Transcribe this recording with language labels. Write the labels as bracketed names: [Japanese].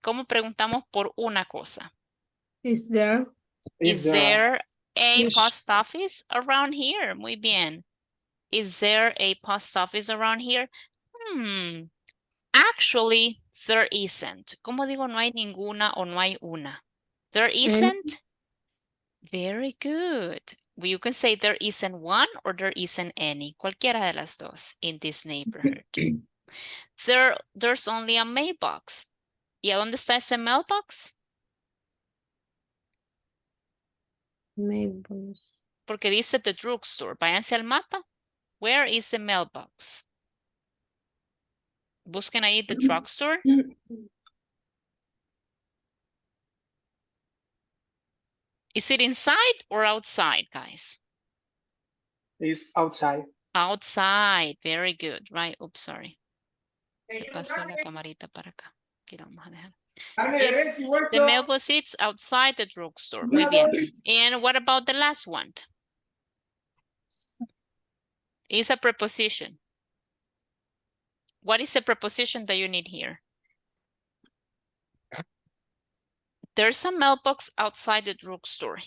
[Spanish] ¿Cómo preguntamos por una cosa? [English] Is there? Is there a Yes. post office around here? [Spanish] Muy bien. [English] Is there a post office around here? Actually, there isn't. [Spanish] ¿Cómo digo no hay ninguna o no hay una? [English] There isn't? Very good. You can say there isn't one or there isn't any. [Spanish] Cualquiera de las dos [English] in this neighborhood. There's only a mailbox. [Spanish] ¿Y a dónde está ese mailbox? [English] Mailbox. [Spanish] Porque dice [English] the drugstore. [Spanish] Váyanse al mapa. [English] Where is the mailbox? [Spanish] Busquen ahí the drugstore. [English] Is it inside or outside, guys? Is outside. Outside. Very good, right? Oops, sorry. [Spanish] Se pasó la camarita para acá. Aquí la vamos a dejar. [English] If the mailbox sits outside the drugstore. [Spanish] Muy bien. [English] And what about the last one? It's a preposition. What is the preposition that you need here? There's a mailbox outside the drugstore.